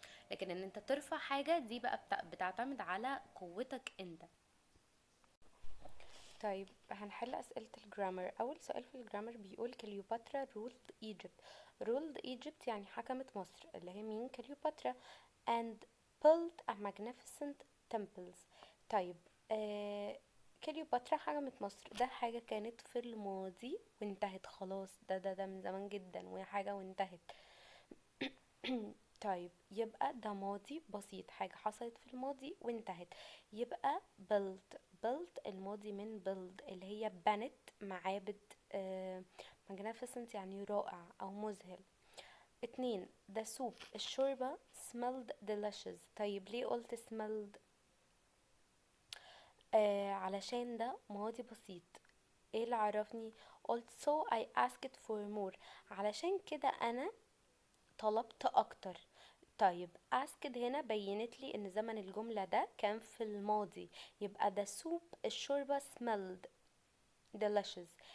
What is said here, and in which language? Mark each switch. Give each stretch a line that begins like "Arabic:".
Arabic: لكن ان انت ترفع حاجة دي بقى بتعتمد على قوتك انت. طيب هنحل أسئلة الجرامر. أول سؤال في الجرامر بيقول كليوباترا
English: ruled Egypt.
Arabic: ruled Egypt يعني حكمت مصر، اللي هي مين؟ كليوباترا.
English: and built a magnificent temples.
Arabic: طيب كليوباترا حكمت مصر، ده حاجة كانت في الماضي وانتهت خلاص، ده من زمان جدا وهي حاجة وانتهت. طيب يبقى ده ماضي بسيط، حاجة حصلت في الماضي وانتهت. يبقى built الماضي من build اللي هي بنت معابد. magnificent يعني رائع او مذهل.
English: 2 the soup الشوربة smelled delicious.
Arabic: طيب ليه قلت smelled؟ علشان ده ماضي بسيط. ايه اللي عرفني؟ قلت
English: so I asked for more،
Arabic: علشان كده انا طلبت اكتر. طيب asked هنا بينت لي ان زمن الجملة ده كان في الماضي، يبقى the soup الشوربة
English: smelled delicious.